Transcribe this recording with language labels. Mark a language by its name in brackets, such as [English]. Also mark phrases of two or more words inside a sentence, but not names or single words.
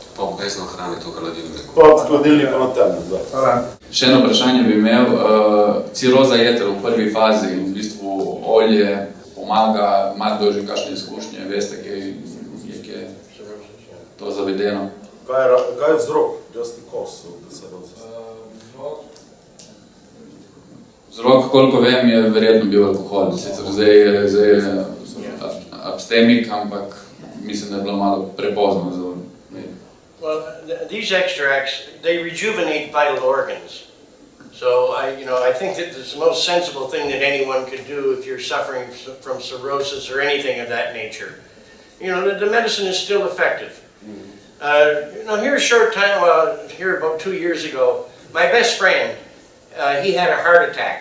[Slovenian] Pa obvezno hraniti v hladilniku. Pa v hladilniku na temno, da. Še eno vprašanje bi imel. Ciroza jeter v prvi fazi, v bistvu olje pomaga, ima kdo že kakšne izkušnje, veste, kje je to zavedeno? Kaj je vzrok? [English] Just the cause of the cirrhosis? [Slovenian] Vzrok, koliko vem, je verjetno bil alkohol. Sicer zdaj je abstemik, ampak mislim, da je bilo malo prepozno za. [English] Well, these extracts, they rejuvenate vital organs. So I think that it's the most sensible thing that anyone could do if you're suffering from cirrhosis or anything of that nature. The medicine is still effective. Here a short time, here about 2 years ago, my best friend, he had a heart attack.